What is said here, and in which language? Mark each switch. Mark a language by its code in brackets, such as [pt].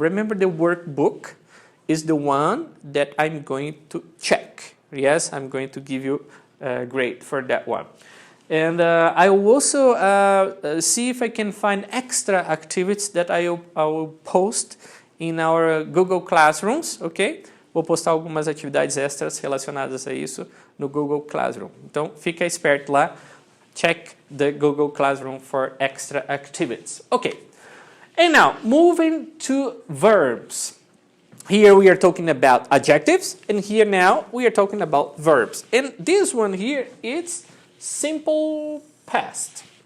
[en] Remember, the workbook is the one that I'm going to check. Yes, I'm going to give you a grade for that one. And I will also see if I can find extra activities that I will post in our Google Classrooms, ok? [pt] Vou postar algumas atividades extras relacionadas a isso no Google Classroom. Então, fica esperto lá. [en] Check the Google Classroom for extra activities. Okay. And now, moving to verbs. Here we are talking about adjectives, and here now we are talking about verbs. And this one here, it's simple past.